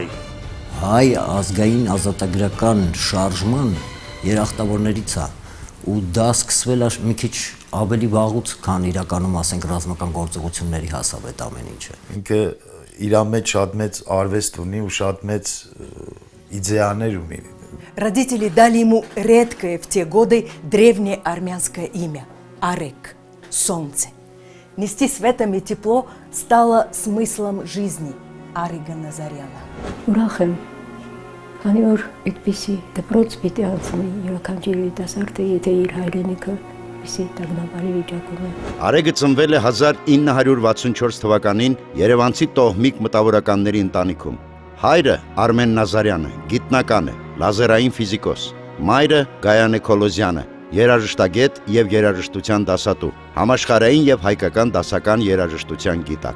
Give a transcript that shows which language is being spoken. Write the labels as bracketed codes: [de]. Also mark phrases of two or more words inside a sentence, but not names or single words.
[hy] Հայ ազգային ազատագրական շարժման երախտավորներից է ու դա սկսվել է մի քիչ ավելի վաղուց, քան իրականում ասենք ռազմական գործողությունների հասավ այդ ամեն ինչը։ Ինքը իր մեջ շատ մեծ արվեստ ունի ու շատ մեծ идеяներ ունի։ [ru] Родители дали ему редкое в те годы древнее армянское имя – Арек, солнце. Нести светом и тепло стало смыслом жизни Арига Назаряна. [hy] Ուրախ եմ, քանի որ այդպիսի դպրոց պիտի անցնի յուրաքանչյուր երիտասարդը, եթե իր հայրենիքը պիսի տագնապալի վիճակում է։ Արեգը ծնվել է 1964 թվականին Երևանցի տոհմիկ մտավորականների ընտանիքում։ Հայրը Արմեն Նազարյանը, գիտնական է, լազերային ֆիզիկոս, մայրը Գայանե Քոլոզյանը, երաժշտագետ եւ երաժշտության դասատու, համաշխարհային եւ հայկական դասական երաժշտության գիտակ։